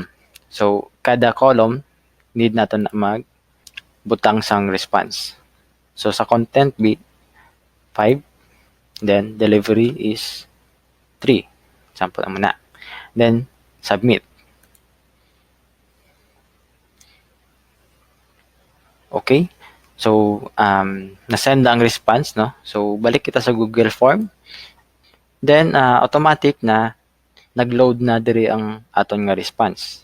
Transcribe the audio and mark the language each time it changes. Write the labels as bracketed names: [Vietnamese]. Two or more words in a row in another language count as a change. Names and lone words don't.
[Hiligaynon] So, kada column, need natin na magbutang sang response. [English] So, sa content B, 5. Then, delivery is 3. Example [Hiligaynon] naman na. [English] Then, submit. Okay? [Hiligaynon] So, nasend ang response, no? So, balik kita sa Google Form. Then, automatic na nag-load na diri ang aton nga response.